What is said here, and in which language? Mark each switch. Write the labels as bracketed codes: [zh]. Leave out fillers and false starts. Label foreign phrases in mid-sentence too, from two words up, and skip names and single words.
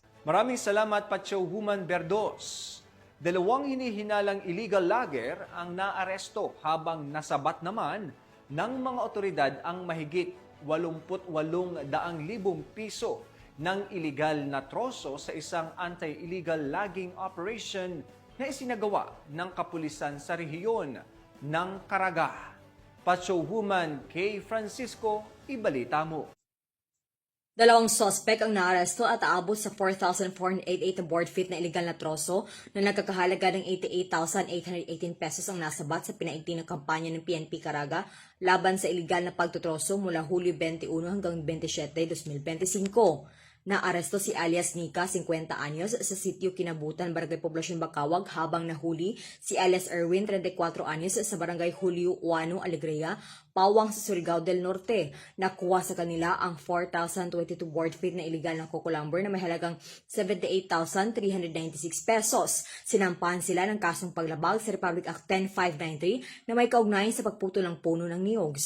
[tl] Maraming salamat, Patrolwoman Berdos. Dalawang hinihinalang [en] illegal logger [tl] ang naaresto habang nasabat naman ng mga otoridad ang mahigit 88,000 piso ng illegal na troso sa isang [en] anti-illegal logging operation [tl] na isinagawa ng kapulisan sa rehiyon ng Caraga. Patrolwoman Kay Francisco, ibalita mo. Dalawang suspect ang naaresto at aabot sa 4,488 na [en] board feet [tl] na illegal na troso na nagkakahalaga ng 88,818 pesos ang nasabat sa pinaigting na kampanya ng PNP Caraga laban sa illegal na pagtutroso mula Hulyo 21 hanggang 27, 2025. Naaresto si alias Nika, 50 anyos, sa sitio Kinabutan, Barangay Poblasyon, Bacawag, habang nahuli si alias Erwin, 34 anyos, sa Barangay Julio 1, Alegria, Pawang sa Surigao del Norte. Nakuha sa kanila ang 4,022 [en] board feet [tl] na illegal na [en] coco lumber [tl] na may halagang 78,396 pesos. Sinampahan sila ng kasong paglabag sa Republic Act 10593 na may kaugnayan sa pagputol ng puno ng niyog.